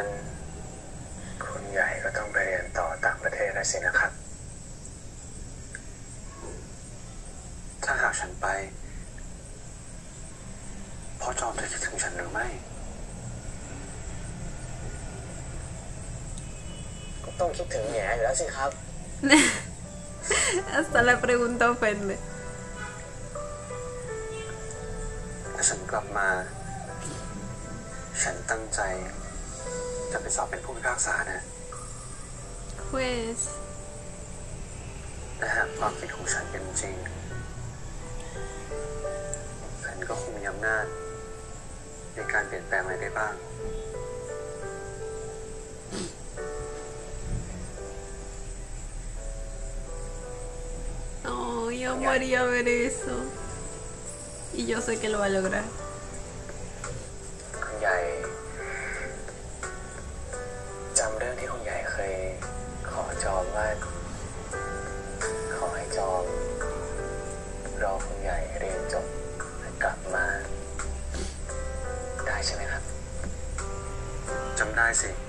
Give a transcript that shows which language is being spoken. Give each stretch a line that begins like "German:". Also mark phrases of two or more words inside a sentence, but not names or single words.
Thai: คุณใหญ่ก็ต้องไปเรียนต่อต่างประเทศแล้วสินะครับ ถ้าหากฉันไปพ่อจอมจะคิดถึงฉันหรือไม่ ก็ต้องคิดถึงแง่อยู่แล้วสิครับ
Spanish: Hasta la pregunta ofende.
Thai: ถ้าฉันกลับมา ฉันตั้งใจจะไปสอบเป็นผู้พิพากษานะ
Spanish: Pues...
Thai: แต่หากความคิดของฉันเป็นจริง ฉันก็คงมีอำนาจในการเปลี่ยนแปลงอะไรได้บ้าง
Spanish: Oh, yo amaría ver eso. Y yo sé que lo va a lograr.
Thai: คุณใหญ่จำเรื่องที่คุณใหญ่เคยขอจอมว่าขอให้จอมรอคุณใหญ่เรียนจบและกลับมาได้ใช่ไหมครับจำได้สิ